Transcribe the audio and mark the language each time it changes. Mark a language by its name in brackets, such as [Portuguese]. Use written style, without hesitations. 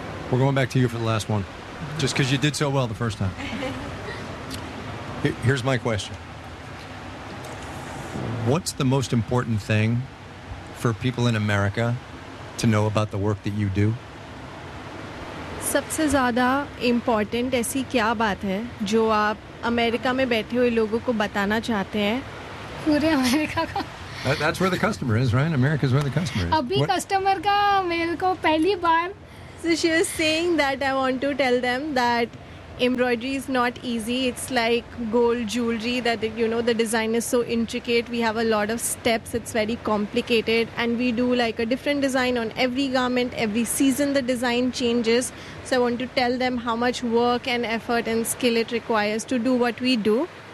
[English] We're going back to you for the last one, just because you did so well the first time. Here's my question. What's the most important thing for people in America to know about the work that you do? [Hindi] सबसे ज़्यादा important ऐसी क्या बात है जो आप America में बैठे हुए लोगों को बताना चाहते हैं? पूरे अमेरिका का. [English] That's where the customer is, right? America's where the customer is. [Hindi] अभी customer का मेरे को पहली बार [English] So she was saying that I want to tell them that embroidery is not easy. It's like gold jewelry that, you know, the design is so intricate. We have a lot of steps. It's very complicated. And we do like a different design on every garment. Every season the design changes. So I want to tell them how much work and effort and skill it requires to do what we do.